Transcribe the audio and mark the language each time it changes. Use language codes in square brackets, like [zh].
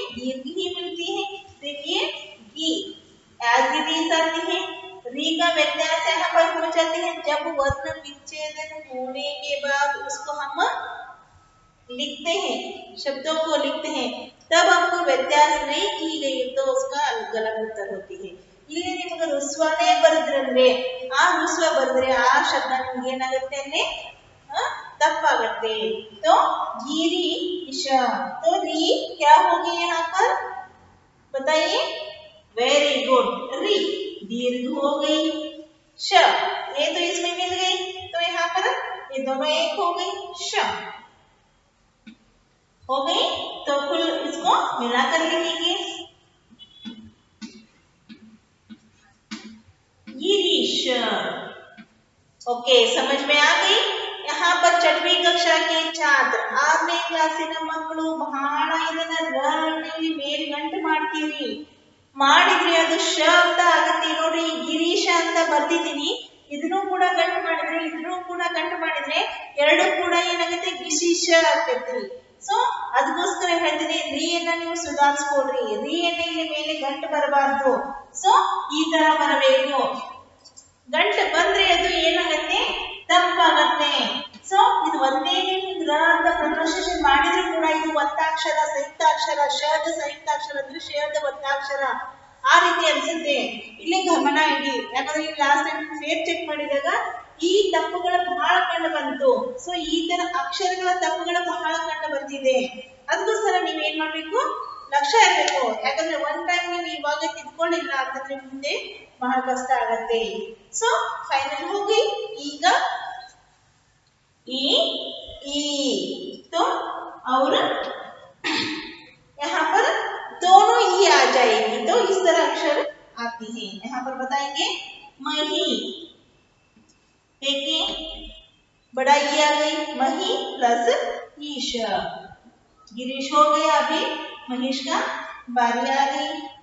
[hi] दीर्घ ही मिलती है। देखिए गी एज इट इज आती है, री का व्यत्यास यहाँ पर हो जाते हैं जब वर्ण विच्छेदन होने के बाद उसको हम लिखते हैं, शब्दों को लिखते हैं, तब हमको व्यत्यास नहीं की गई तो उसका गलत उत्तर होती है। [kn] ಇಲ್ಲಿ ನಿಮಗೆ ಋಸ್ವನೇ ಬರೆದ್ರಂದ್ರೆ ಆ ಋಸ್ವ ಬರೆದ್ರೆ ಆ ಶಬ್ದ ನಿಮಗೆ ಏನಾಗುತ್ತೆ ಅಲ್ಲಿ तप्पागते। [hi] तो गिरीश, तो री क्या होगी यहाँ पर बताइए? वेरी गुड, री दीर्घ हो गई। श ये तो इसमें मिल गई, तो यहाँ पर ये दोनों एक हो गई, श हो गई। तो कुल इसको मिलाकर लिखेंगे गिरीश। ओके, समझ में आ गई। यहाँ पर 6वीं कक्षा के छात्र [kn] 6ನೇ ಕ್ಲಾಸಿನ ಮಕ್ಕಳು ಬಹಳ ಇದನ್ನ ರ ಇಲ್ಲಿ ಮೇಲೆ ಗಂಟು ಮಾಡ್ತೀರಿ, ಮಾಡಿದ್ರಿ ಅದು ಶ ಅಂತ ಆಗುತ್ತೆ ನೋಡ್ರಿ। ಗಿರೀಶ ಅಂತ ಬರ್ದಿದ್ದೀನಿ, ಇದನ್ನು ಕೂಡ ಗಂಟು ಮಾಡಿದ್ರೆ ಇದನ್ನು ಕೂಡ ಗಂಟು ಮಾಡಿದ್ರೆ ಎರಡು ಕೂಡ ಏನಾಗುತ್ತೆ ಗಿಶೀಶ ಆಗ್ತೈತಿ। ಸೊ ಅದಕ್ಕೋಸ್ಕರ ಹೇಳ್ತೀನಿ ರೀಯನ್ನ ನೀವು ಸುಧಾರಿಸ್ಕೊಡ್ರಿ, ರೀಯನ್ನ ಇಲ್ಲಿ ಮೇಲೆ ಗಂಟು ಬರಬಾರ್ದು, ಸೊ ಈ ತರ ಬರಬೇಕು। ಗಂಟು ಬಂದ್ರೆ ಅದು ಏನಾಗುತ್ತೆ ತಪ್ಪಾಗತ್ತೆ। ಸೊ ಇದು ಒಂದೇ ರ ಅಂತ ಪ್ರೊನೌನ್ಸಿಯೇಷನ್ ಮಾಡಿದ್ರು ಕೂಡ ಇದು ಒತ್ತಾಕ್ಷರ ಸಂಯುಕ್ತಾಕ್ಷರ, ಶದ ಸಂಯುಕ್ತಾಕ್ಷರ ಅಂದ್ರೆ ಶದ ಒತ್ತಾಕ್ಷರ ಆ ರೀತಿ ಅನ್ಸುತ್ತೆ। ಇಲ್ಲಿ ಗಮನ ಇಡಿ, ಯಾಕಂದ್ರೆ ಈ ಲಾಸ್ಟ್ ಟೈಮ್ ಫೇರ್ ಚೆಕ್ ಮಾಡಿದಾಗ ಈ ತಪ್ಪುಗಳು ಬಹಳ ಕಂಡು ಬಂತು। ಸೊ ಈ ತರ ಅಕ್ಷರಗಳ ತಪ್ಪುಗಳು ಬಹಳ ಕಂಡು ಬರ್ತಿದೆ, ಅದಕ್ಕೋಸ್ಕರ ನೀವ್ ಏನ್ ಮಾಡ್ಬೇಕು ಲಕ್ಷ್ಯ ಇರಬೇಕು। ಯಾಕಂದ್ರೆ ಒನ್ ಟೈಮ್ ನೀವು ಇವಾಗ ತಿದ್ಕೊಂಡಿಲ್ಲ ಅಂತಂದ್ರೆ ಮುಂದೆ ಬಹಳ ಕಷ್ಟ ಆಗತ್ತೆ। ಸೊ ಫೈನಲ್ ಹೋಗಿ ಈಗ [hi] ई तो और यहाँ पर दोनों ई आ जाएगी, तो इस तरह अक्षर आती है। यहाँ पर बताएंगे मही, देखिए बड़ा ई आ गई, मही प्लस ईश, गिरीश हो गया, अभी महेश का बारी आ गई।